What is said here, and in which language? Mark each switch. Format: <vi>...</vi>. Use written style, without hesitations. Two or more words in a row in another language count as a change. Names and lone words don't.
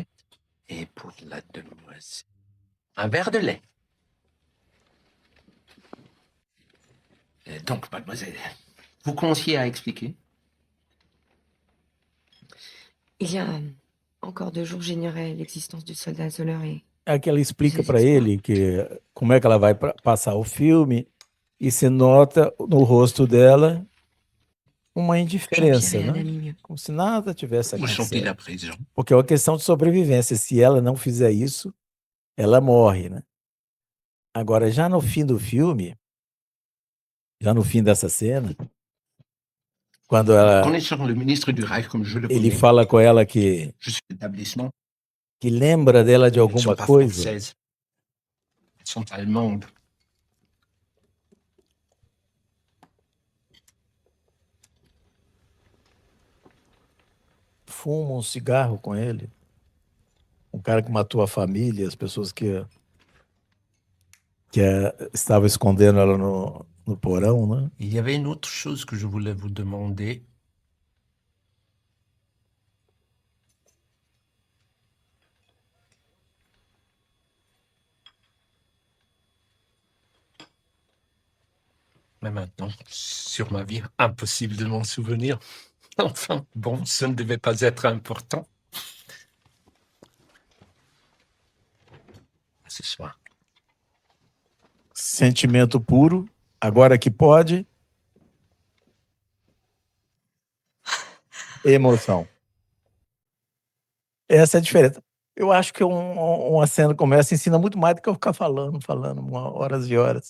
<fr>Et pour la demoiselle, un verre de lait. Donc, mademoiselle, vous commenciez à expliquer? Il y a encore 2 jours, j'ignorais l'existence du soldat Zoller et</fr> <pt>É que ela explica para ele como é que ela vai passar o filme e se nota no rosto dela uma indiferença,</pt> <fr>Jean-Pierre est un</fr> <pt>né?</pt> <fr>ami mieux.</fr> <pt>Como se nada tivesse</pt> <fr>Où sont-ils à</fr> <pt>acontecido.</pt> <fr>présent?</fr> <pt>Porque é uma questão de sobrevivência. Se ela não fizer isso, ela morre, né? Agora, já no fim do filme, já no fim dessa cena, quando</pt> <fr>Connaissant le ministre du Reich comme je le</fr> <pt>ele</pt> <fr>connais,</fr> <pt>fala com ela que</pt> <fr>juste l'établissement,</fr> <pt>lembra dela de</pt> <fr>elles ne sont</fr> <pt>alguma</pt> <fr>pas</fr> <pt>coisa,</pt> <fr>françaises. Elles sont allemandes.</fr> <pt>fuma um cigarro com ele, um cara que matou a família, as pessoas que estavam escondendo ela no porão, né?</pt> <fr>Il y avait une autre chose que je voulais vous demander. Mais maintenant, sur ma vie, impossible de m'en souvenir. Enfin, bon, ce ne devait pas être important. Ce soir.</fr> <pt>Sentimento puro, agora que pode. Emoção. Essa é a diferença. Eu acho que uma cena como essa ensina muito mais do que eu ficar falando horas e horas.</pt>